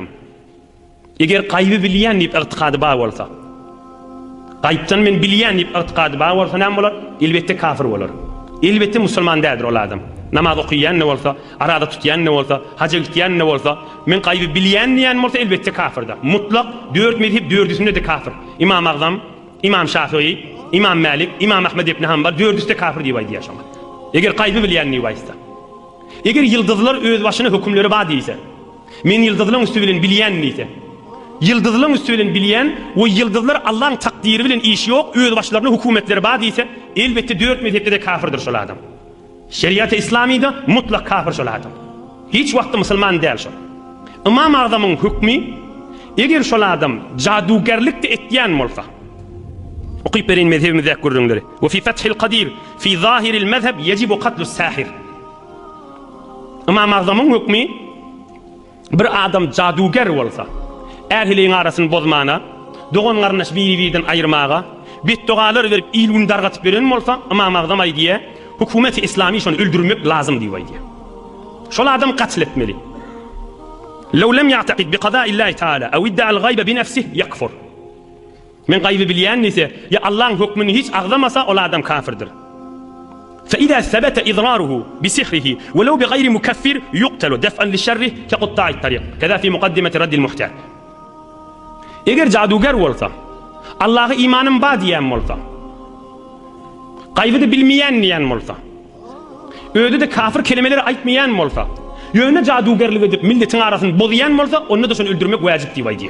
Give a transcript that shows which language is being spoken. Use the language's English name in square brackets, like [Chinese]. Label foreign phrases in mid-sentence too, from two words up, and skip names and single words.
[Turkmen] Eger gaýby bilýän nip itiqady bar bolsa, gaýpdan men bilýän nip itiqady bar bolsa näme bolar? Elbetde kafir bolar. Elbetde musulman dädir ol adam. Namaz okuyan ne bolsa, arada tutyan ne bolsa, hacca gitýän ne bolsa, men gaýby bilýän diýen bolsa elbetde kafirda. Mutlak 4 mezhep 4'üsünde de kafir. İmam Azam, İmam Şafii, İmam Malik, İmam Ahmed ibn Hanbal 4'üsde kafir diýip aýdýar. Eger gaýby bilýän ne bolsa. Eger yıldızlar öz başına hükümleri bar diýse, men yıldızlaryň üstü bilen bilýän diýse, yıldızlaryň üstü bilen bilýän we yıldızlar Allah'ın takdiri bilen işi ýok, öz başlaryna hökümetleri bar diýse, elbetde 4 mezhepde de kafirdir şol adam. Şeriat-ı İslamiyda mutlak kafir şol adam. Hiç wagtda musulman däl şol. İmam Azamyň hükmi, eger şol adam jadugerlik de etýän bolsa, okyp berin mezhebimizde görüňler. [Arabic] وفي فتح القدير في ظاهر المذهب يجب قتل الساحر. [Turkmen] İmam Azamyň hükmi, bir adam jaduger bolsa, erhiliň arasyny bozmana, dogan garnaş biri-birinden aýyrmaga, betdogalar berip ilgün dargatyp beren bolsa, İmam Azam aýdýar, hükümeti İslami şonu öldürmek lazım diýip aýdýar. Şol adam qatl etmeli. [Arabic] لو لم يعتقد بقضاء الله تعالى أو ادعى الغيب بنفسه يكفر. [Turkmen] Men gaýby bilýän ise, ya Allah'ın hükmüni hiç agdamasa ol adam kafirdir. [Arabic] فإذا ثبت إضراره بسحره ولو بغير مكفر يقتل دفعا لشره كقطاع الطريق كذا في مقدمة رد المحتاج. [Turkmen] Eger jaduger bolsa, Allah'a imanım bar diýen bolsa, gaýbydy bilmeýän diýen bolsa, öýde de kafir kelimeleri aýtmaýan bolsa, ýöne jadugerlik edip milletiň arasyny bozýan bolsa, onu da şonu öldürmek wajib diýip aýdýar.